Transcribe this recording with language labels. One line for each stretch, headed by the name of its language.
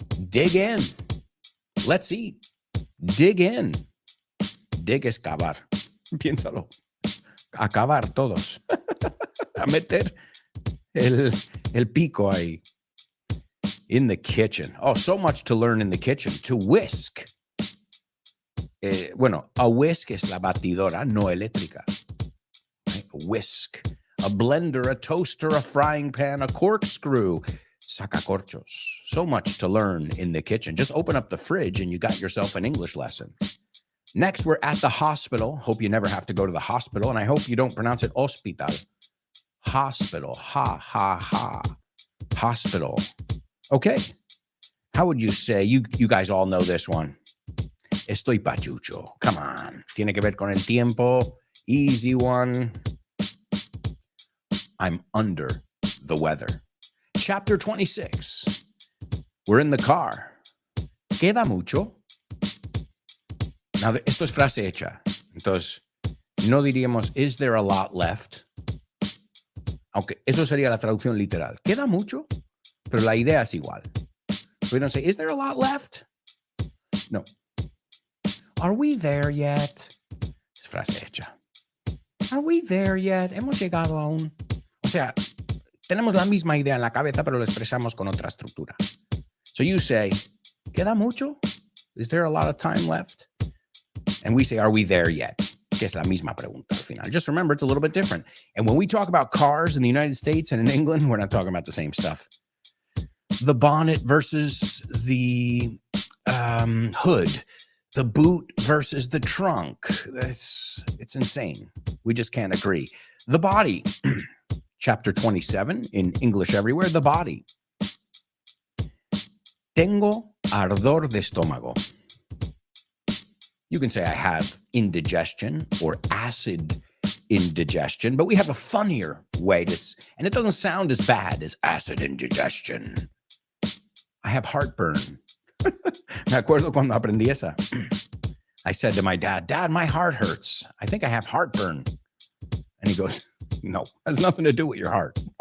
English: Dig in. Let's eat. Dig in. Dig
Spanish: es cavar. Piénsalo. Acabar todos. A meter el pico ahí.
English: In the kitchen. Oh, so much to learn in the kitchen. To whisk.
Spanish: Bueno, a whisk es la batidora, no eléctrica.
English: Right? A whisk. A blender, a toaster, a frying pan, a corkscrew. Sacacorchos. So much to learn in the kitchen. Just open up the fridge and you got yourself an English lesson. Next, we're at the hospital. Hope you never have to go to the hospital. And I hope you don't pronounce it hospital. Hospital. Ha, ha, ha. Hospital. Okay. How would you say, you guys all know this one.
Spanish: Estoy pachucho.
English: Come on.
Spanish: Tiene que ver con el tiempo.
English: Easy one. I'm under the weather. Chapter 26. We're in the car.
Spanish: ¿Queda mucho? Now, esto es frase hecha. Entonces, no diríamos,
English: is there a lot left?
Spanish: Aunque eso sería la traducción literal. ¿Queda mucho? Pero la idea es igual.
English: We don't say, is there a lot left? No. Are we there yet?
Spanish: Es frase hecha.
English: Are we there yet?
Spanish: ¿Hemos llegado aún? O sea, tenemos la misma idea en la cabeza, pero lo expresamos con otra estructura.
English: So you say,
Spanish: ¿queda mucho?
English: Is there a lot of time left? And we say, are we there yet?
Spanish: Que es la misma pregunta al final.
English: Just remember, it's a little bit different. And when we talk about cars in the United States and in England, we're not talking about the same stuff. The bonnet versus the hood. The boot versus the trunk. It's insane. We just can't agree. The body. Chapter 27 in English Everywhere. The body.
Spanish: Tengo ardor de estómago.
English: You can say I have indigestion or acid indigestion, but we have a funnier way to, and it doesn't sound as bad as acid indigestion. I have heartburn.
Spanish: Me acuerdo cuando aprendí esa.
English: I said to my dad, Dad, my heart hurts. I think I have heartburn. And he goes, no, has nothing to do with your heart.